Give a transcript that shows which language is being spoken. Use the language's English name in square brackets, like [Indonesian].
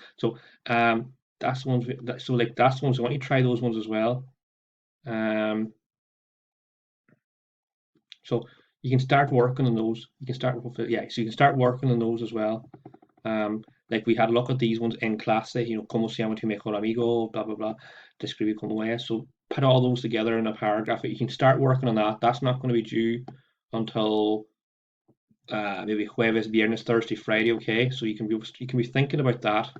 [English] So that's the ones. That's the ones. I want you to try those ones as well. So you can start working on those. You can start with, yeah. So you can start working on those as well. Like we had a look at these ones in clase. [Spanish] Cómo se llama tu mejor amigo, blah blah blah. Describe cómo es. [English] So put all those together in a paragraph. You can start working on that. That's not going to be due until maybe [Spanish] jueves, viernes, [English] Thursday, Friday. Okay, so you can be thinking about that.